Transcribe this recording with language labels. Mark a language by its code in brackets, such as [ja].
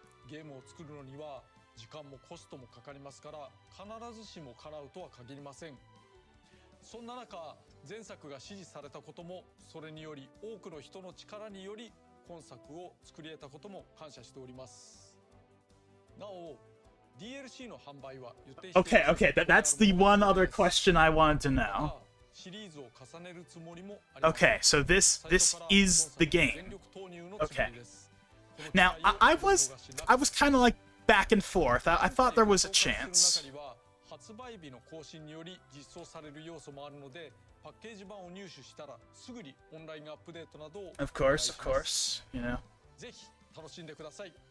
[ja] ゲームを作るのには時間もコストもかかりますから必ずしも叶うとは限りません。そんな中前作が支持されたこともそれにより多くの人の力により今作を作り得たことも感謝しております。なお DLC の販売は予定して [en] Okay, that's the one other question I wanted to know. [ja] シリーズを重ねるつもりもあります。 [en] Okay, so this is the game. Okay. Now I was kind of like back and forth. I thought there was a chance. [ja] 発売日の更新により実装される要素もあるのでパッケージ版を入手したらすぐにオンラインアップデートなどを [en] Of course, you know. [ja] ぜひ楽しんでください。